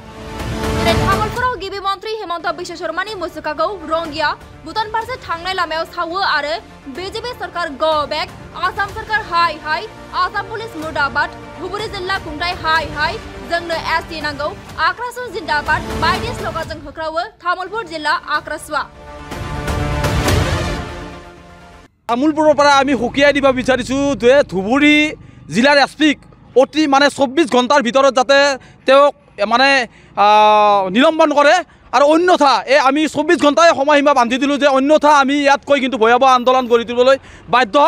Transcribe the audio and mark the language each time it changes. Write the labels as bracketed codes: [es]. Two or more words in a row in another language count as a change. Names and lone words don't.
[brx] दिनै तामुलपुराव गिबि मन्थ्रि हिमंत बिश्व शर्मानि मुसुकाखौ रंगिया भुटान फारसे थांनाय लामायाव सावो आरो बीजेपी सरकार [en] go back, [brx] आसाम सरकार हाय हाय, आसाम पुलिस मुर्दाबाद, धुबुरी जिल्ला खुंथाय हाय हाय, जोंनो एसटि नांगौ, आक्रासु जिन्दाबाद बायदि स्लोगानजों होख्रावो तामुलपुर जिल्ला आक्रासुआ। [as] तामुलपुৰৰ পৰা আমি সকীয়াই দিব বিচাৰিছোঁ যে ধুবুৰী জিলাৰ এছপিক অতি 24 ঘণ্টাৰ ভিতৰত যাতে তেওঁক নিলম্বন কৰে আৰু অন্যথা আমি 24 ঘণ্টাই সময়সীমা বান্ধি দিলোঁ যে অন্যথা আমি ইয়াতকৈ কিন্তু ভয়াৱহ আন্দোলন গঢ়ি তুলিবলৈ বাধ্য হ'ম।